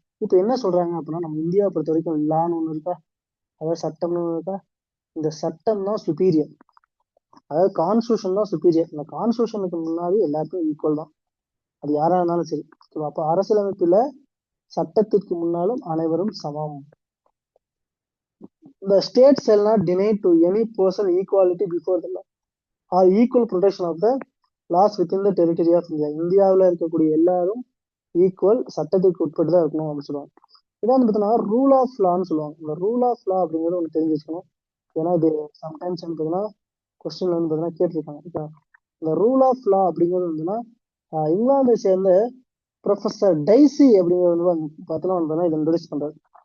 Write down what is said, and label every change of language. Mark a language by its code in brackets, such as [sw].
[ta] இப்போ என்ன சொல்றாங்க அப்படின்னா, நம்ம இந்தியாவை பொறுத்த வரைக்கும் லான்னு ஒன்று இருக்கா, அதாவது சட்டம்னு ஒன்று இருக்கா. இந்த சட்டம் தான் சுப்பீரியர், அதாவது கான்ஸ்டியூஷன் தான் சுப்பீரியர். இந்த கான்ஸ்டியூஷனுக்கு முன்னாடி எல்லாருக்கும் ஈக்குவல் தான், அது யாரா இருந்தாலும் சரி. ஓகேவா? அப்போ அரசியலமைப்புல சட்டத்திற்கு முன்னாலும் அனைவரும் சமம். [en] The state shall not deny to any person equality before the law or equal protection of the laws within the territory of India. [ta] இந்தியாவில் இருக்கக்கூடிய எல்லாரும் ஈக்குவல், சட்டத்துக்கு உட்பட்டு தான் இருக்கணும் அப்படின்னு சொல்லுவாங்க. இதான் வந்து பார்த்தீங்கன்னா ரூல் ஆஃப் லான்னு சொல்லுவாங்க. இந்த ரூல் ஆஃப் லா அப்படிங்கிறது ஒன்று தெரிஞ்சு வச்சுக்கணும். ஏன்னா இது சம்டைம்ஸ் வந்து பார்த்தீங்கன்னா கொஸ்டின்ல வந்து பார்த்தீங்கன்னா கேட்டிருக்காங்க. இப்போ இந்த ரூல் ஆஃப் லா அப்படிங்கிறது வந்துன்னா இங்கிலாந்தை சேர்ந்த ப்ரொஃபஸர் டைசி அப்படிங்கிறது வந்து பார்த்தோன்னா வந்து இதை இன்ட்ரடியூஸ் பண்றாரு.